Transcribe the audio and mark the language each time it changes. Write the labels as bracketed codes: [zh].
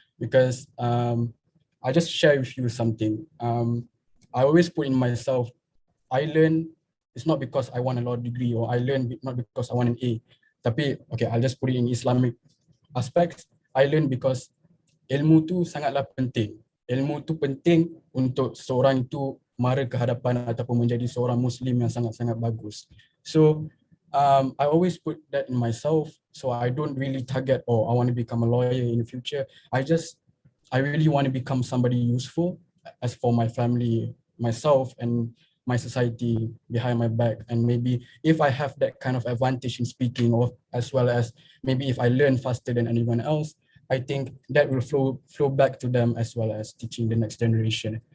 [en] Because I just share with you something. I always put in myself, I learn, it's not because I want a law degree, or I learn not because I want an A. [ms] Tapi, [en] okay, I'll just put it in Islamic aspects. I learn because [ms] ilmu tu sangatlah penting. Ilmu tu penting untuk seorang itu mara ke hadapan ataupun menjadi seorang Muslim yang sangat-sangat bagus. [en] So I always put that in myself, so I don't really target, oh, I want to become a lawyer in the future. I really want to become somebody useful as for my family, myself, and my society behind my back. And maybe if I have that kind of advantage in speaking, or as well as maybe if I learn faster than anyone else, I think that will flow back to them as well as teaching the next generation.